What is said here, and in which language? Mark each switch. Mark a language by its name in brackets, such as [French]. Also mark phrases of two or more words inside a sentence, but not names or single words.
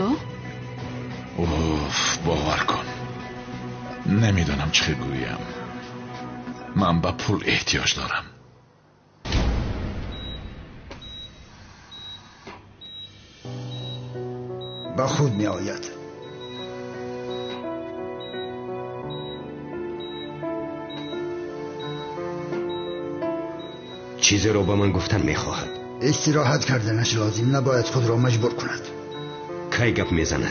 [Tajik] уф, бовар кун. намедонам чӣ хел гӯям. ман ба пул эҳтиёҷ дорам. ба худ меояд. чизеро ба ман гуфтан мехоҳад. истироҳат карданаш лозим набояд худро маҷбур кунад. кӣ гап мезанад?